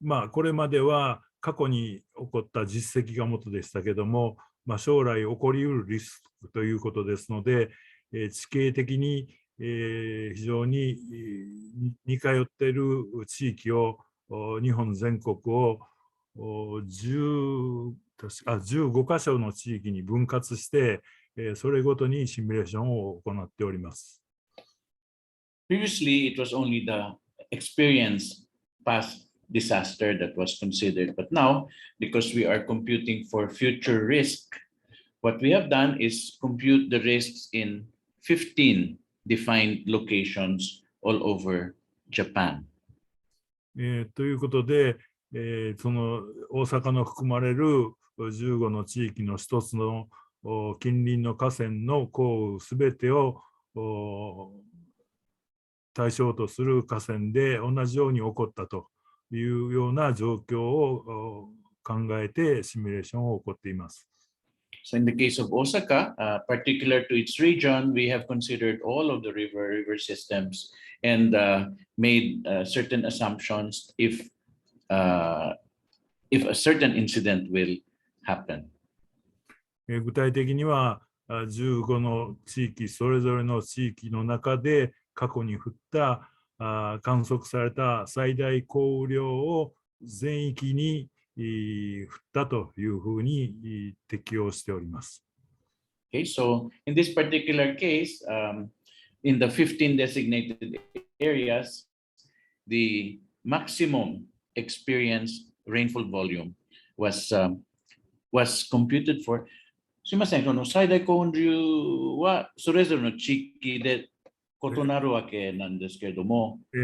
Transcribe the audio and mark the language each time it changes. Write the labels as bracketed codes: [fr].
[ja] これまでは過去に起こった実績が元でしたけども、将来起こりうるリスクということですので、地形的に非常に似通っている地域を、日本全国を15カ所の地域に分割して、それごとにシミュレーションを行っております。 [en] Previously, it was only the experience past disaster that was considered, but now, because we are computing for future risk, what we have done is compute the risks in 15 defined locations all over Japan. [ja] ということで、その大阪の含まれる15の地域の一つの近隣の河川の降雨すべてを対象とする河川で同じように起こったというような状況を考えてシミュレーションを行っています。 [en] So in the case of Osaka, particular to its region, we have considered all of the river systems and made certain assumptions if a certain incident will happen. [ja] 具体的には15の地域、それぞれの地域の中で過去に降った観測された最大降雨量を全域に降ったというふうに適用しております。 [en] Okay, so in this particular case, in the 15 designated areas, the maximum experienced rainfall volume was computed for. [ja] すみません、この最大降雨量はそれぞれの地域で異なるわけなんですけれども。